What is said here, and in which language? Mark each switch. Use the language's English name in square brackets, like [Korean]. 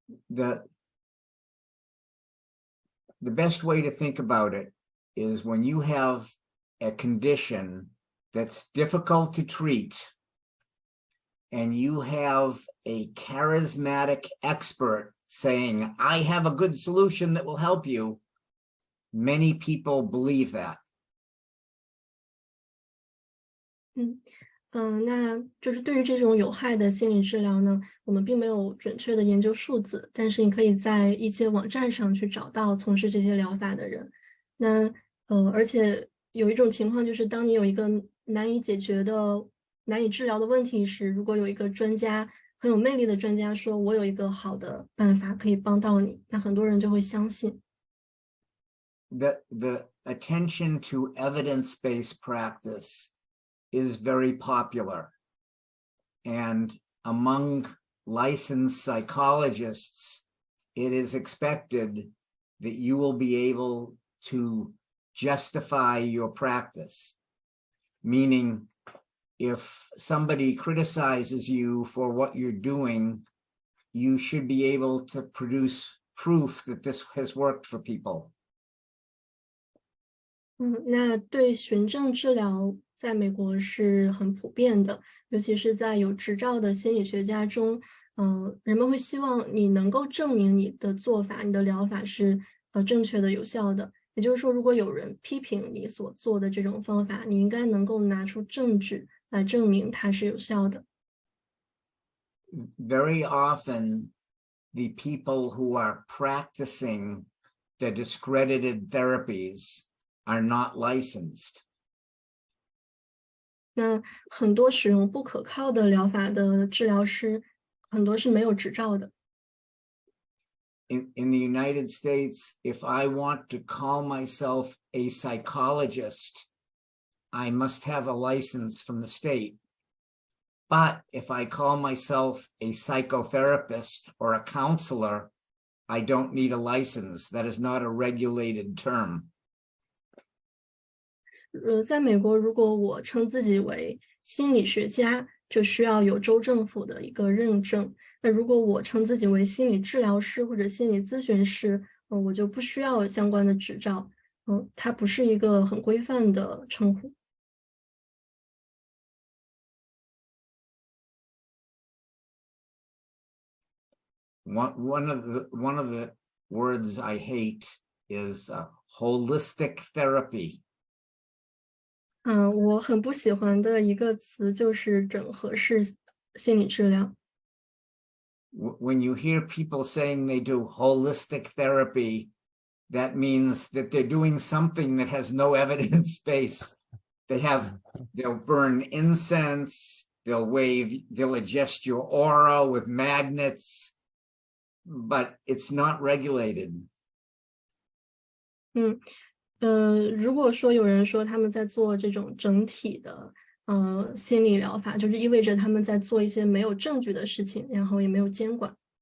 [English] The best way to think about it is when you have a condition that's difficult to treat and you have a charismatic expert saying, I have a good solution that will help you, many people believe that. [Chinese] 那就是对于这种有害的心理治疗呢，我们并没有准确的研究数字，但是你可以在一些网站上去找到从事这些疗法的人。那而且有一种情况就是，当你有一个难以解决的、难以治疗的问题时，如果有一个专家很有魅力的专家说，我有一个好的办法可以帮到你，那很多人就会相信。 [English] The attention to evidence-based practice is very popular, and among licensed psychologists, it is expected that you will be able to justify your practice. Meaning, if somebody criticizes you for what you're doing, you should be able to produce proof that this has worked for people. [Chinese] 那对循证治疗在美国是很普遍的，尤其是在有执照的心理学家中，人们会希望你能够证明你的做法、你的疗法是正确的、有效的。也就是说，如果有人批评你所做的这种方法，你应该能够拿出证据来证明它是有效的。 [English] Very often, the people who are practicing the discredited therapies are not licensed. [Chinese] 那很多使用不可靠的疗法的治疗师，很多是没有执照的。 [English] In the United States, if I want to call myself a psychologist, I must have a license from the state. But if I call myself a psychotherapist or a counselor, I don't need a license. That is not a regulated term. [Chinese] 在美国，如果我称自己为心理学家，就需要有州政府的一个认证。那如果我称自己为心理治疗师或者心理咨询师，我就不需要相关的执照。它不是一个很规范的称呼。 [English] One of the words I hate is holistic therapy. [Chinese] 我很不喜欢的一个词就是整合式心理治疗。 [English] When you hear people saying they do holistic therapy, that means that they're doing something that has no evidence base. They'll burn incense, they'll adjust your aura with magnets, but it's not regulated. [Chinese] 如果说有人说他们在做这种整体的心理疗法，就是意味着他们在做一些没有证据的事情，然后也没有监管。